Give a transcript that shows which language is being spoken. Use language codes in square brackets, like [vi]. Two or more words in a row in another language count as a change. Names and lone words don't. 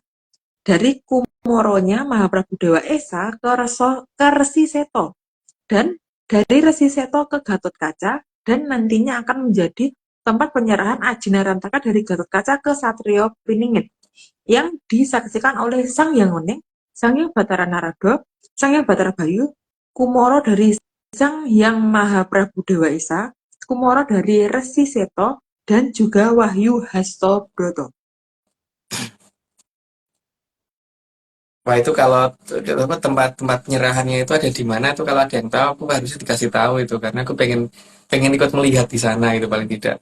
[id] Dari Kumoronya Mahaprabu Dewa Esa ke Resi Seto, dan dari Resi Seto ke Gatot Kaca, dan nantinya akan menjadi tempat penyerahan Aji Narantaka dari Gatot Kaca ke Satrio Piningit yang disaksikan oleh Sang Hyang Weneng, Sang Hyang Batara Narada, Sang Hyang Batara Bayu, Kumoro dari Sang Hyang Mahaprabu Dewa Esa, Kumoro dari Resi Seto, dan juga Wahyu Hastobroto. Wah, itu kalau tempat penyerahannya itu ada di mana tuh, kalau ada yang tahu aku harus dikasih tahu itu karena aku pengen pengen ikut melihat di sana itu paling tidak.